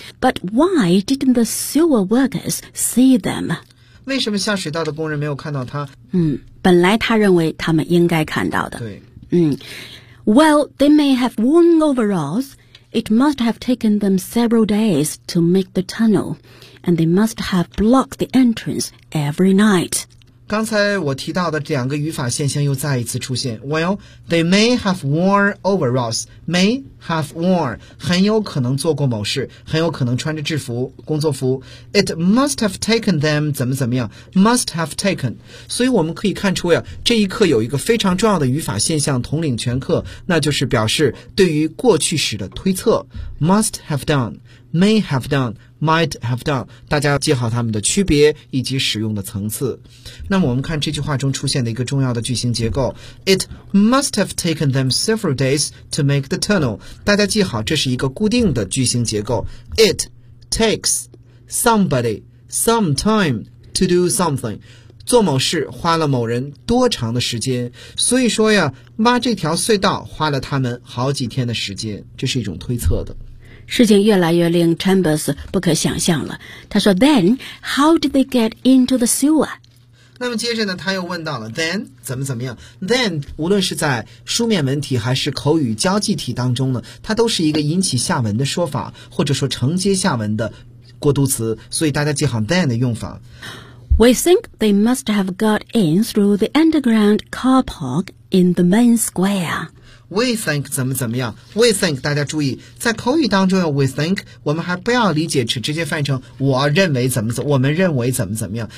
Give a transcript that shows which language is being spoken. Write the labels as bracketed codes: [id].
[en] But why didn't the sewer workers see them？ [zh] 为什么下水道的工人没有看到他？本来他认为他们应该看到的。对。 [en] Well, they may have worn overalls. It must have taken them several days to make the tunnel. And they must have blocked the entrance every night. [zh] 刚才我提到的两个语法现象又再一次出现。 [en] Well, they may have worn overalls. May have worn. [zh] 很有可能做过某事，很有可能穿着制服，工作服。 [en] It must have taken them, [zh] 怎么怎么样。 [en] Must have taken. [zh] 所以我们可以看出呀，这一课有一个非常重要的语法现象统领全课，那就是表示对于过去时的推测。 [en] Must have done, may have done, [zh] Might have done， 大家要记好它们的区别以及使用的层次。那么我们看这句话中出现的一个重要的句型结构， [en] It must have taken them several days to make the tunnel。 [zh] 大家记好，这是一个固定的句型结构。 [en] It takes somebody some time to do something， [zh] 做某事花了某人多长的时间。所以说呀，挖这条隧道花了他们好几天的时间，这是一种推测的。事情越来越令 Chambers 不可想象了。他说 [en] Then, how did they get into the sewer? [zh] 那么接着呢，他又问到了 Then, 怎么怎么样。 Then, 无论是在书面文体还是口语交际体当中呢，它都是一个引起下文的说法，或者说承接下文的过渡词，所以大家记好 Then 的用法。 [en] We think they must have got in through the underground car park in the main square. We think [zh] 怎么怎么样。We think 大家注意，在口语当中 We think 我们还不要理解直接翻译成我认为怎么，我们认为怎么怎么样。